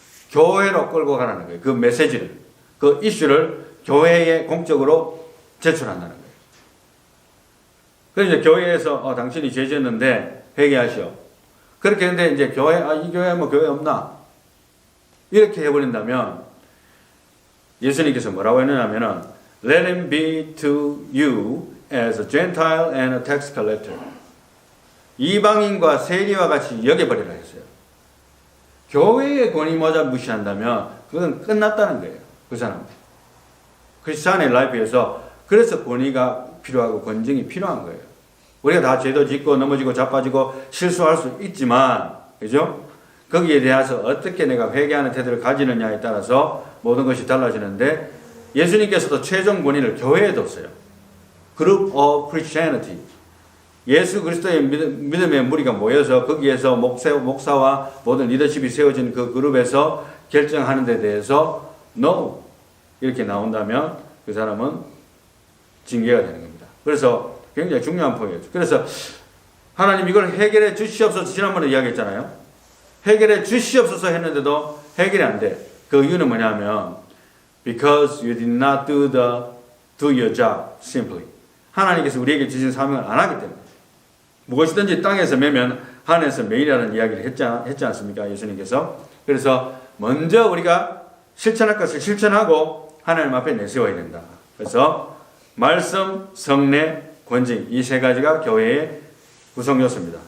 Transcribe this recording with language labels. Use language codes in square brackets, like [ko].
[ko] 교회로 끌고 가라는 거예요. 그 메시지를, 그 이슈를 교회에 공적으로 제출한다는 거예요. 그래서 이제 교회에서 당신이 죄 지었는데 회개하시오. 그렇게 했는데 이제 교회, 이 교회 뭐 교회 없나? 이렇게 해버린다면 예수님께서 뭐라고 했느냐면은 [en] Let him be to you as a Gentile and a tax collector. [ko] 이방인과 세리와 같이 여겨버리라 했어요. 교회의 권위 모자 무시한다면 그건 끝났다는 거예요. 그 사람. 크리스찬의 라이프에서 그래서 권위가 필요하고 권징이 필요한 거예요. 우리가 다 죄도 짓고 넘어지고 자빠지고 실수할 수 있지만, 그죠? 거기에 대해서 어떻게 내가 회개하는 태도를 가지느냐에 따라서 모든 것이 달라지는데, 예수님께서도 최종 권위를 교회에 뒀어요. [en] Group of Christianity. [ko] 예수 그리스도의 믿음의 무리가 모여서 거기에서 목사와 모든 리더십이 세워진 그 그룹에서 결정하는 데 대해서 No! 이렇게 나온다면 그 사람은 징계가 되는 겁니다. 그래서 굉장히 중요한 포인트예요. 그래서 하나님 이걸 해결해 주시옵소서 지난번에 이야기했잖아요. 해결해 주시옵소서 했는데도 해결이 안 돼. 그 이유는 뭐냐면 [en] Because you did not do your job simply. [ko] 하나님께서 우리에게 주신 사명을 안 하기 때문에. 무엇이든지 땅에서 매면 하늘에서 매이라는 이야기를 했지 않습니까? 예수님께서. 그래서 먼저 우리가 실천할 것을 실천하고 하나님 앞에 내세워야 된다. 그래서 말씀, 성례, 권징 이 세 가지가 교회의 구성 요소입니다.